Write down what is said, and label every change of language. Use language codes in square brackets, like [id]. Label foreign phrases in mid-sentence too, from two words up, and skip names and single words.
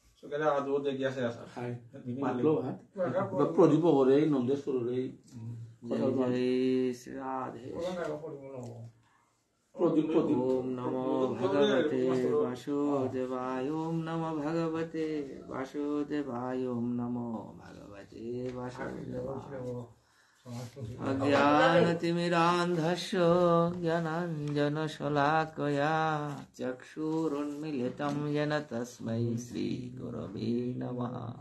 [bn] মাতলো হ্যাঁ প্রদীপ করে নন্দেশ করে [hi] जय राधे [bn] প্রদীপ প্রদীপ [sa] ओम नमो भगवते वासुदेवाय ओम नमो भगवते वासुदेवाय ओम नमो भगवते वासुदेवाय अज्ञानतिमिरान्धस्य ज्ञानाञ्जनशलाकया चक्षुरुन्मीलितं येन तस्मै श्रीगुरवे नमः